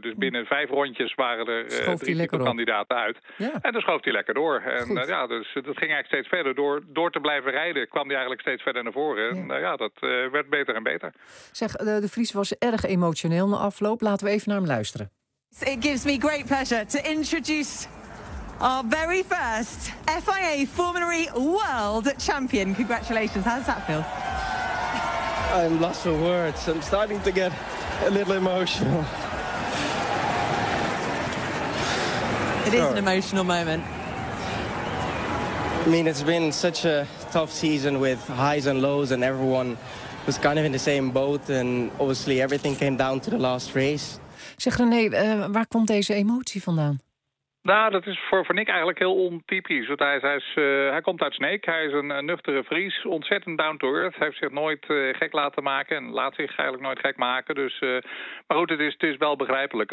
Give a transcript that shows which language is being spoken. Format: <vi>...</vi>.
<nl>Dus binnen 5 rondjes waren er 3 titelkandidaten uit. Ja. En dan schoof hij lekker door. En dus dat ging eigenlijk steeds verder. Door te blijven rijden kwam hij eigenlijk steeds verder naar voren. En dat werd beter en beter. Zeg, de Vries was erg emotioneel na afloop. Laten we even naar hem luisteren.</nl> <en>It gives me great pleasure to introduce our very first FIA Formula E World Champion. Congratulations. How does that feel? I'm lost for words. I'm starting to get a little emotional. It is an emotional moment. I mean, it's been such a tough season with highs and lows, and everyone was kind of in the same boat. And obviously, everything came down to the last race.</en> <nl>Zeg René, waar komt deze emotie vandaan? Nou, dat is voor Nick eigenlijk heel ontypisch. Want hij komt uit Sneek. Hij is een nuchtere Vries. Ontzettend</nl> <en>down to earth.</en> <nl>Hij heeft zich nooit gek laten maken. En laat zich eigenlijk nooit gek maken. Dus, maar goed, het is wel begrijpelijk.</nl>